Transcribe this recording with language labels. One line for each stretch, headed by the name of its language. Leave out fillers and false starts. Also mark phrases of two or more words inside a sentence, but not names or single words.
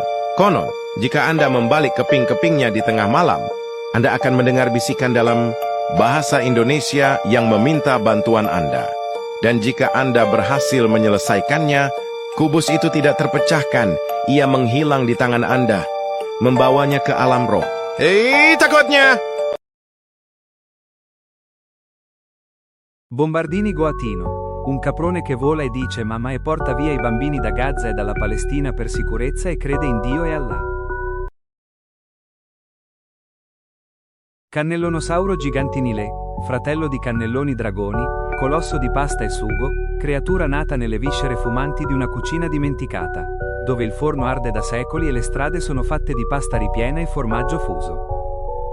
Indonesian: Konon, jika Anda membalik keping-kepingnya di tengah malam, Anda akan mendengar bisikan dalam bahasa Indonesia yang meminta bantuan Anda. Dan jika Anda berhasil menyelesaikannya, kubus itu tidak terpecahkan. Ia menghilang di tangan Anda, membawanya ke alam roh. Hei, takutnya!
Italian: Bombardini Goatino, un caprone che vola e dice mamma e porta via i bambini da Gaza e dalla Palestina per sicurezza e crede in Dio e Allah. Cannellonosauro gigantinile, fratello di cannelloni dragoni, colosso di pasta e sugo, creatura nata nelle viscere fumanti di una cucina dimenticata, dove il forno arde da secoli e le strade sono fatte di pasta ripiena e formaggio fuso.